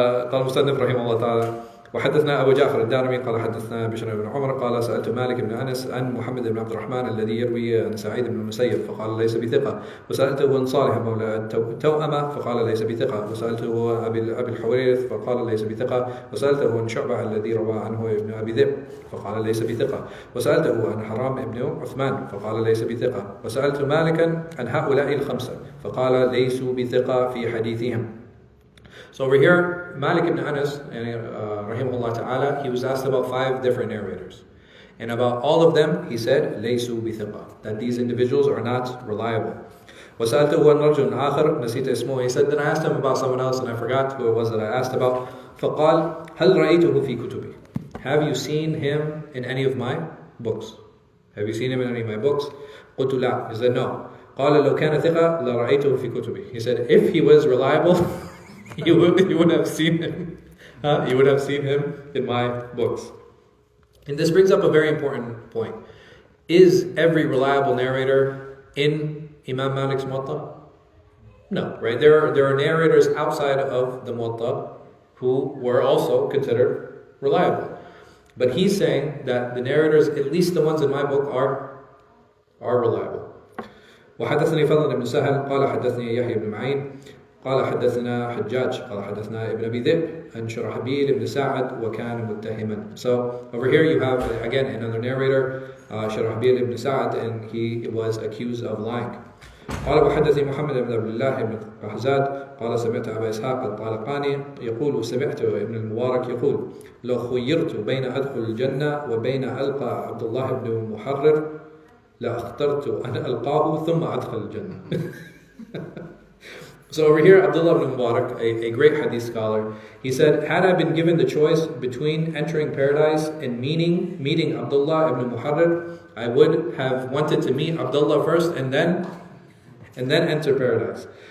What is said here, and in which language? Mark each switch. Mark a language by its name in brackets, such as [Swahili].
[Arabic] قال المصنف رحمه الله تعالى وحدثنا أبو جعفر الدارمي قال حدثنا بشر بن عمر قال سألت مالك بن أنس عن محمد بن عبد الرحمن الذي يروي عن سعيد بن المسيب فقال ليس بثقة وسألته عن صالح مولى التوأمة فقال ليس بثقة وسألته أبي الحويرث فقال ليس بثقة وسألته عن شعبة الذي روى عنه ابن أبي ذئب فقال ليس بثقة وسألته عن حرام بن عثمان فقال ليس بثقة وسألت مالكا عن هؤلاء الخمسة فقال ليسوا بثقة في حديثهم. [English] So over here, Malik ibn Anas, rahimahullah ta'ala, he was asked about 5 different narrators. And about all of them, he said, [Arabic] لَيْسُوا بِثِقَةٍ, [English] that these individuals are not reliable. [Arabic] وَسَأَلْتُهُ عَنْ رَجُلٍ آخَرٍ نَسِيتَ اسْمُهُ. [English] He said, then I asked him about someone else and I forgot who it was that I asked about. [Arabic] فَقَالْ هَلْ رَأَيْتُهُ فِي كُتُبِي. [English] Have you seen him in any of my books? Have you seen him in any of my books? [Arabic] قُلْتُ لَا. [English] He said, no. [Arabic] قَالَ لَوْ كَانَ ثِقَةً لَرَأَيْتُهُ فِي كُتُبِي. [English] He said, if he was reliable, you would have seen him. You would have seen him in my books. And this brings up a very important point. Is every reliable narrator in Imam Malik's Muwatta? No, right? There are narrators outside of the Muwatta who were also considered reliable. But he's saying that the narrators, at least the ones in my book, are reliable. [Arabic] وحدثني فضل بن سهل قال حدثني يحيى بن معين قال حدثنا حجاج قال حدثنا ابن أبي ذئب عن شرحبيل بن سعد وكان متهما. [English] So over here you have again another narrator, شرحبيل بن سعد, and he was accused of lying. [Arabic] قال وحدثني محمد بن عبد الله بن حزاد قال سمعت أبا إسحاق الطالقاني يقول سمعت ابن المبارك يقول لو خيرت بين أدخل الجنة وبين ألقى عبد الله بن محرر لأخترت أن ألقاه ثم أدخل الجنة. [English] So over here, Abdullah ibn Mubarak, a great hadith scholar, he said, had I been given the choice between entering paradise and meeting Abdullah ibn Muharrir, I would have wanted to meet Abdullah first and then enter paradise.